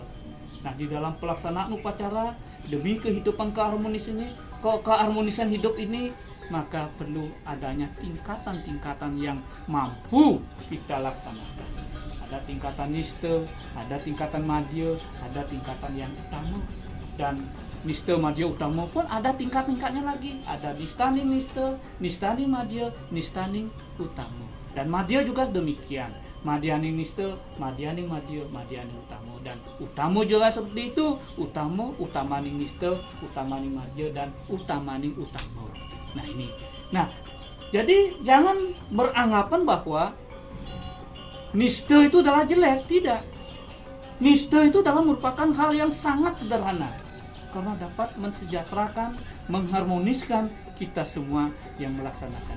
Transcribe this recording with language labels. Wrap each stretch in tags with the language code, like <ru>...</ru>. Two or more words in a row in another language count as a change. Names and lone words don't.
<id>Nah, di dalam pelaksanaan upacara demi kehidupan keharmonisan hidup ini, maka perlu adanya tingkatan-tingkatan yang mampu kita laksanakan. Ada tingkatan nista, ada tingkatan madya, ada tingkatan yang utama. Dan nista, madya, utama pun ada tingkat-tingkatnya lagi. Ada nistaning nista, nistaning madya, nistaning utama. Dan madya juga demikian. Madyaning nista, madyaning madya, madyaning utama. Dan utama juga seperti itu. Utama, utamaning nista, utamaning madya, dan utamaning utama. Nah ini. Nah, jadi jangan beranggapan bahwa nista itu adalah jelek. Tidak. Nista itu adalah merupakan hal yang sangat sederhana, karena dapat mensejahterakan, mengharmoniskan kita semua yang melaksanakan.</id>